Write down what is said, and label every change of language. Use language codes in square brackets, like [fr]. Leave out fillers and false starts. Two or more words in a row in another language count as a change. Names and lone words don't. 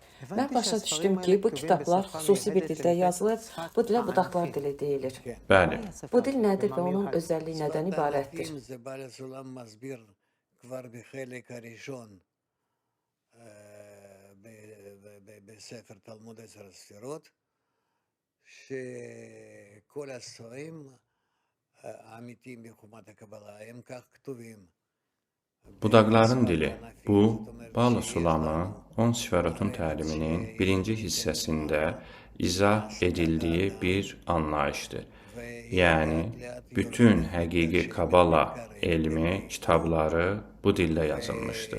[az] Mən başa düşdüm ki, bu kitablar xüsusi bir dildə yazılır. Bu dilə budaqlar dili deyilir. Bəli. Bu dil nədir və onun özəlliyi nədən ibarətdir? [he] זה בעל הסולם מסביר כבר בחלק הראשון בספר תלמוד 10 הספירות, שכל הספרים האמיתיים בחומת הקבלה הם כך כתובים. [az] Budaqların dili. Bu, Bala Sulamın 10 Sifərotun təliminin birinci hissəsində izah edildiyi bir anlayışdır. Yəni, bütün həqiqi Kabala elmi kitabları bu dildə yazılmışdır.